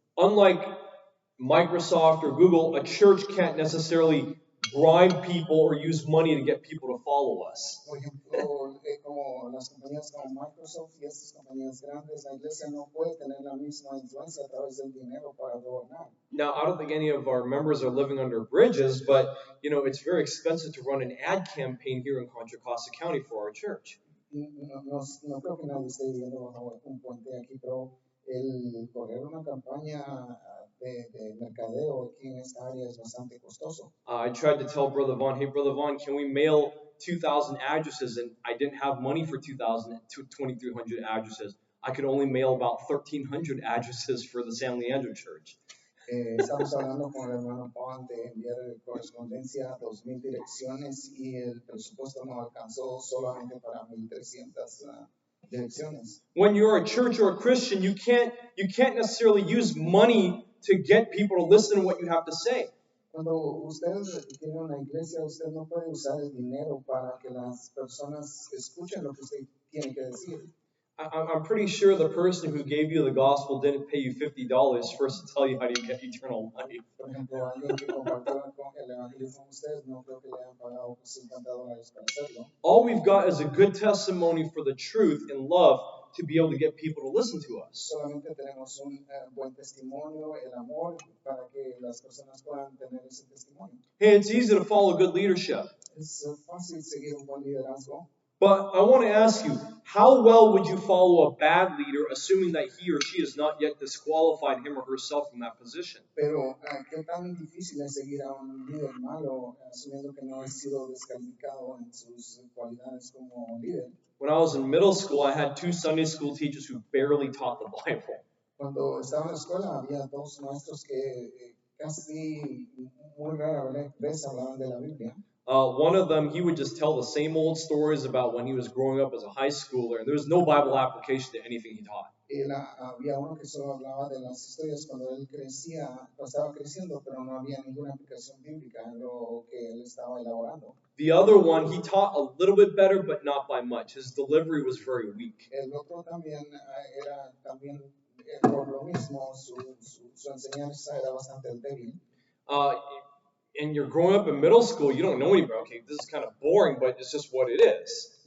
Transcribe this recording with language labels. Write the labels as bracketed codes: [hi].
[en] Unlike Microsoft or Google, a church can't necessarily bribe people or use money to get people to follow us. [es] Por ejemplo, como las compañías como Microsoft y estas compañías grandes, la iglesia no puede tener la misma influencia a través del dinero para gobernar. [en] Now, I don't think any of our members are living under bridges, but it's very expensive to run an ad campaign here in Contra Costa County for our church. [es] No creo que nadie esté viviendo bajo un puente aquí, pero el correr una campaña de mercadeo aquí en esta área es bastante costoso. [en] I tried to tell Brother Vaughn, hey, Brother Vaughn, can we mail 2,000 addresses? And I didn't have money for 2,300 addresses. I could only mail about 1,300 addresses for the San Leandro Church. [es] Estamos hablando con el hermano Juan de enviar correspondencia a 2,000 direcciones y el presupuesto no alcanzó solamente para 1,300 direcciones. [en] When you're a church or a Christian, you can't necessarily use money to get people to listen to what you have to say. [es] Cuando usted tiene una iglesia, usted no puede usar el dinero para que las personas escuchen lo que usted tiene que decir. [en] I'm pretty sure the person who gave you the gospel didn't pay you $50 first to tell you how to get eternal life. [es] Por ejemplo, alguien que compartió el evangelio con usted, no creo que le hayan pagado $50 para hacerlo. [en] All we've got is a good testimony for the truth and love to be able to get people to listen to us. [es] Solamente tenemos un buen testimonio, el amor, para que las personas puedan tener ese testimonio. [en] Hey, it's easy to follow good leadership. [es] Es fácil seguir un buen liderazgo. [en] But I want to ask you, how well would you follow a bad leader, assuming that he or she has not yet disqualified him or herself from that position? [es] Pero qué tan difícil es seguir a un líder malo, asumiendo que no ha sido descalificado en sus cualidades como líder. [en] When I was in middle school, I had 2 Sunday school teachers who barely taught the Bible. [es] Cuando estaba en la escuela había 2 maestros que casi muy rara vez hablaban de la Biblia. [en] One of them, he would just tell the same old stories about when he was growing up as a high schooler, and there was no Bible application to anything he taught. [es] Había uno que solo hablaba de las historias cuando él crecía, estaba creciendo, pero no había ninguna aplicación bíblica en lo que él estaba elaborando. [en] The other one, he taught a little bit better, but not by much. His delivery was very weak. [es] El otro también era también por lo mismo, su enseñanza era bastante débil. [en] And you're growing up in middle school, you don't know anybody. Okay, this is kind of boring, but it's just what it is.